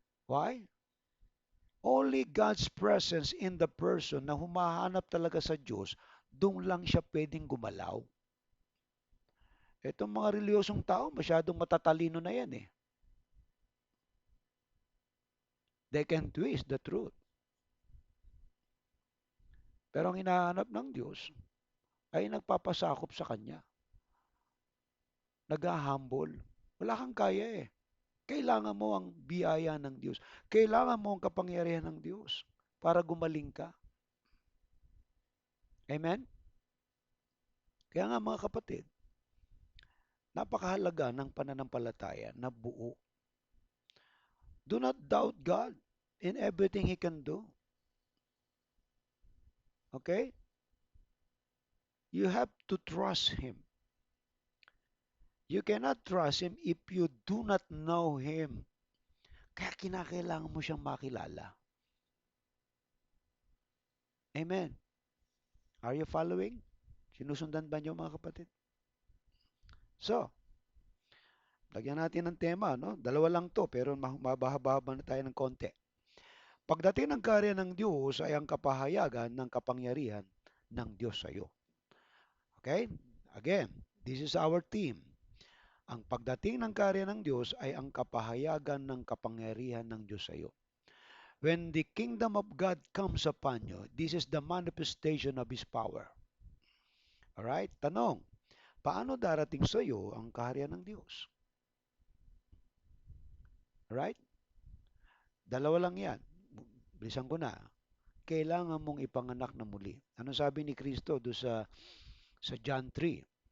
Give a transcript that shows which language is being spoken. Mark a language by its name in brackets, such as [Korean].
[English] Why? Only God's presence in the person [Filipino] na humahanap talaga sa Diyos, doon lang siya pwedeng gumalaw. Itong mga reliyosong tao, masyadong matatalino na yan eh. [English] They can twist the truth. [Filipino] Pero ang hinahanap ng Diyos ay nagpapasakop sa Kanya. Nag-humble. Wala kang kaya eh. Kailangan mo ang biyaya ng Diyos. Kailangan mo ang kapangyarihan ng Diyos para gumaling ka. Amen? Kaya nga mga kapatid, napakahalaga ng pananampalataya na buo. [English] Do not doubt God in everything He can do. Okay? You have to trust Him. You cannot trust Him if you do not know Him. [Filipino] Kaya kinakailangan mo siyang makilala. Amen. [English] Are you following? [Filipino] Sinusundan ba niyo mga kapatid? So, lagyan natin ng tema, no? Dalawa lang to, pero mabahaba na tayo ng konti. Pagdating ng karya ng Diyos ay ang kapahayagan ng kapangyarihan ng Diyos sa iyo. Okay? [English] Again, this is our theme. [Filipino] Ang pagdating ng karya ng Diyos ay ang kapahayagan ng kapangyarihan ng Diyos sa iyo. [English] When the kingdom of God comes upon you, this is the manifestation of His power. Alright? [Filipino] Tanong, paano darating sa iyo ang kaharian ng Diyos? Alright? Dalawa lang yan. Bilisan ko na. Kailangan mong ipanganak na muli. Ano sabi ni Kristo do sa John 3?